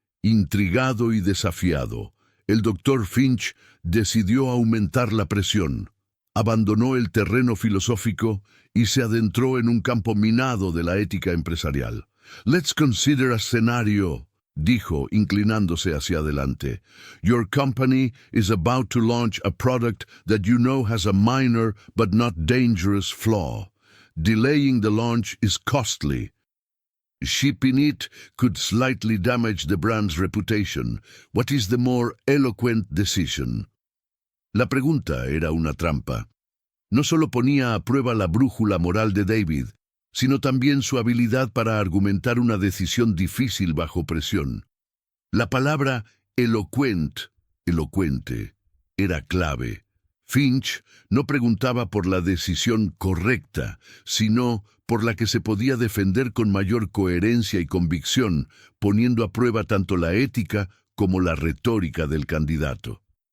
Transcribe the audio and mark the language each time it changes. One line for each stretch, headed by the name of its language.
Spanish: Intrigado y desafiado, el Dr. Finch decidió aumentar la presión. Abandonó el terreno filosófico y se adentró en un campo minado de la ética empresarial.
English: «Let's consider a scenario»,
Spanish: dijo, inclinándose hacia adelante.
English: «Your company is about to launch a product that you know has a minor but not dangerous flaw. Delaying the launch is costly. Shipping it could slightly damage the brand's reputation. What is the more eloquent decision?»
Spanish: La pregunta era una trampa. No solo ponía a prueba la brújula moral de David, sino también su habilidad para argumentar una decisión difícil bajo presión. La palabra elocuente, era clave. Finch no preguntaba por la decisión correcta, sino por la que se podía defender con mayor coherencia y convicción, poniendo a prueba tanto la ética como la retórica del candidato.